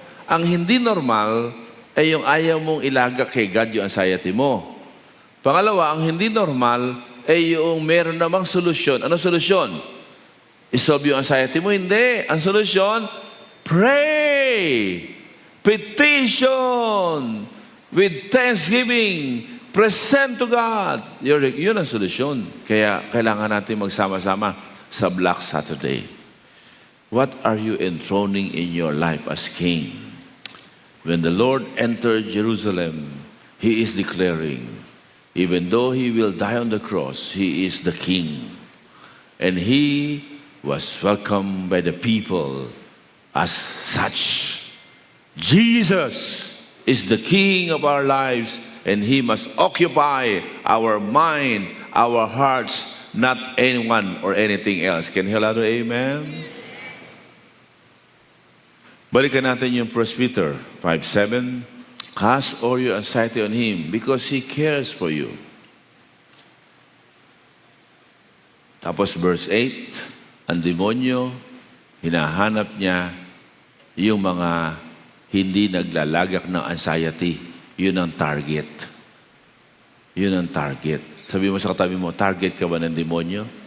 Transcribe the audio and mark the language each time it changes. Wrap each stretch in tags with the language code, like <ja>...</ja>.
<tl>Ang hindi normal ay yung ayaw mong ilaga kay God yung anxiety mo. Pangalawa, ang hindi normal ay yung meron namang solusyon. Ano solusyon? Isolve yung anxiety mo? Hindi.</tl> <en>Ang solusyon, pray, petition, with thanksgiving, present to God.</en> <tl>Yun ang solusyon. Kaya kailangan natin magsama-sama sa Black Saturday.</tl> <en>What are you enthroning in your life as king? When the Lord entered Jerusalem, He is declaring, even though He will die on the cross, He is the king. And He was welcomed by the people as such. Jesus is the King of our lives, and He must occupy our mind, our hearts, not anyone or anything else. Can you hear that? Amen? Balikan natin yung 1 Peter 5:7. Cast all your anxiety on Him because He cares for you.</en> <tl>Tapos verse 8, ang demonyo, hinahanap niya yung mga hindi naglalagak ng anxiety. Yun ang target. Yun ang target. Sabi mo sa katabi mo, target ka ba ng demonyo?</tl>